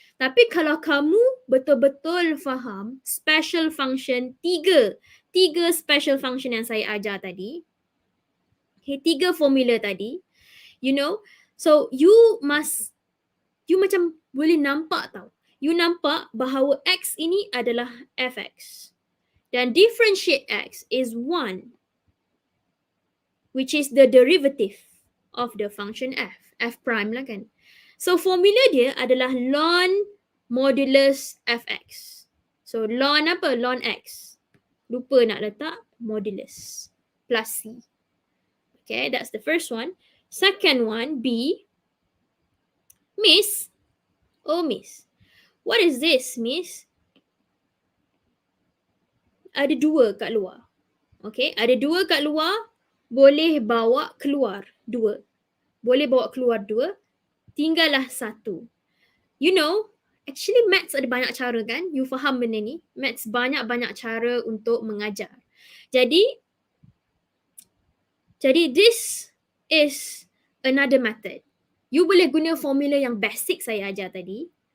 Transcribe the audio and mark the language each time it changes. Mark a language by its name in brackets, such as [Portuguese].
[Malay] Tapi kalau kamu betul-betul faham special function, tiga special function yang saya ajar tadi, okay, 3 formula tadi, so you macam boleh nampak tau. You nampak bahawa x ini adalah fx. [English] Dan differentiate x is 1, which is the derivative of the function f prime lah kan. [Malay] So formula dia adalah ln modulus fx. So ln apa? Ln x. Lupa nak letak modulus plus c. [English] Okay, that's the first one. Second one, B. Miss. Oh, Miss. What is this, Miss? [Malay] Ada 2 kat luar. Okay, ada 2 kat luar. Boleh bawa keluar 2. Boleh bawa keluar 2. Tinggallah 1. Actually maths ada banyak cara kan? You faham benda ni? Maths banyak-banyak cara untuk mengajar. [English] Jadi this is another method. [Malay] You boleh guna formula yang basic saya ajar tadi.